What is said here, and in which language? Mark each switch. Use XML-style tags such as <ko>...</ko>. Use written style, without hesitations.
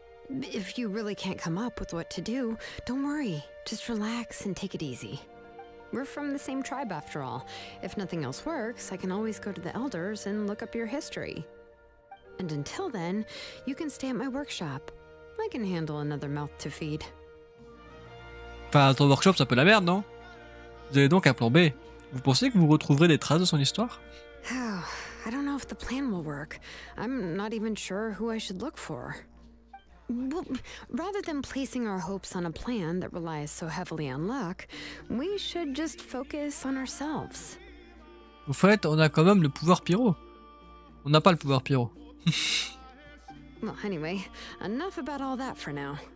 <en>If you really can't come up with what to do, don't worry. Just relax and take it easy. We're from the same tribe after all. If nothing else works, I can always go to the elders and look up your history. And until then, you can stay at my workshop. I can handle another mouth to feed.</en> <fr>Enfin, ton workshop, c'est un peu la merde, non? Vous allez donc un plan B. Vous pensez que vous retrouverez des traces de son histoire?</fr> <en>Oh, I don't know if the plan will work. I'm not even sure who I should look for. Well, rather than placing our hopes on a plan that relies so heavily on luck, we should just focus on ourselves.</en> <fr>Au fait, on a quand même le pouvoir pyro. On n'a pas le pouvoir pyro.</fr> <en>Well, anyway, enough about all that for now.</en>